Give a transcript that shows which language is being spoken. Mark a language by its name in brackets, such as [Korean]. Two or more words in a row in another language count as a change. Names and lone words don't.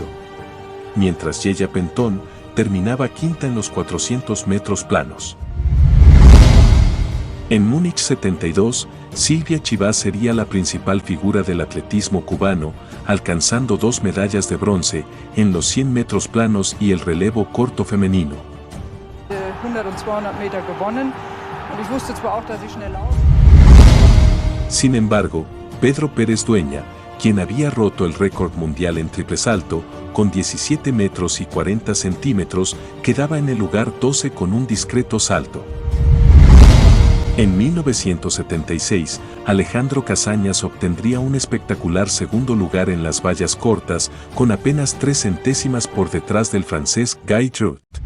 [Spanish] Mientras Yeya Pentón terminaba quinta en los 400 metros planos. En Múnich 72, Silvia Chivas sería la principal figura del atletismo cubano, alcanzando 2 medallas de bronce en los 100 metros planos y el relevo corto femenino. [German] 100 und 200 Meter gewonnen und ich wusste zwar auch, dass ich schnell laufe. [Spanish] Sin embargo, Pedro Pérez Dueña, quien había roto el récord mundial en triple salto, con 17 metros y 40 centímetros, quedaba en el lugar 12 con un discreto salto. En 1976, Alejandro Casañas obtendría un espectacular segundo lugar en las vallas cortas, con apenas 3 centésimas por detrás del francés Guy Druot.